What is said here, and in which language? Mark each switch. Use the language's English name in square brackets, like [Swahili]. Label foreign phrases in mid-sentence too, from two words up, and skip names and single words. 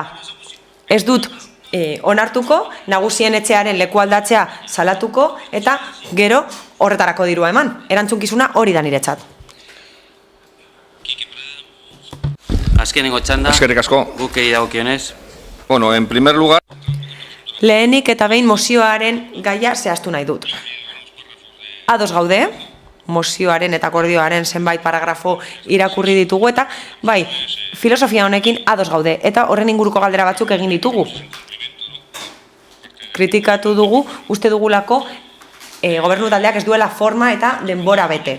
[Basque] Ez dut onartuko, nagusien etxearen leku aldatzea salatuko eta gero horretarako dirua eman. Erantzunkizuna hori da niretzat. Azkenengo txanda, eskerrik asko. Guk eri dagokionez. [Spanish] Bueno, en primer lugar... [Basque] Lehenik eta behin mozioaren gaia zehaztu nahi dut. Ados gaude, mozioaren eta akordioaren zenbait paragrafo irakurri ditugu eta bai, filosofia honekin ados gaude eta horren inguruko galdera batzuk egin ditugu. Kritikatu dugu, uste dugulako gobernu taldeak ez duela forma eta denbora bete.